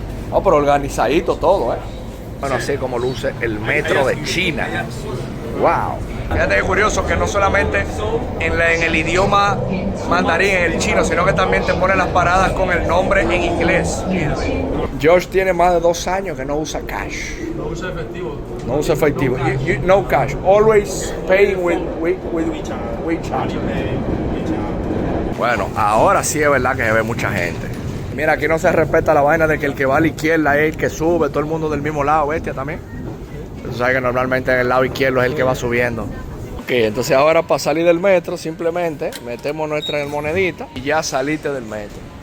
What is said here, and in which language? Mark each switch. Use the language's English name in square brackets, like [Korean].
[Spanish] No, pero organizadito todo, ¿eh? Bueno, así como luce el metro de China. Wow. Fíjate qué curioso que no solamente en el idioma mandarín, en el chino, sino que también te pone las paradas con el nombre en inglés. George tiene más de 2 años que no usa cash. No usa efectivo. No usa efectivo. [English] No cash. Always paying with WeChat. [Spanish] Bueno, ahora sí es verdad que se ve mucha gente. Mira, aquí no se respeta la vaina de que el que va a la izquierda es el que sube, todo el mundo del mismo lado, bestia también. Tú sabes que normalmente en el lado izquierdo es el que va subiendo. Ok, entonces ahora para salir del metro simplemente metemos nuestra monedita y ya saliste del metro.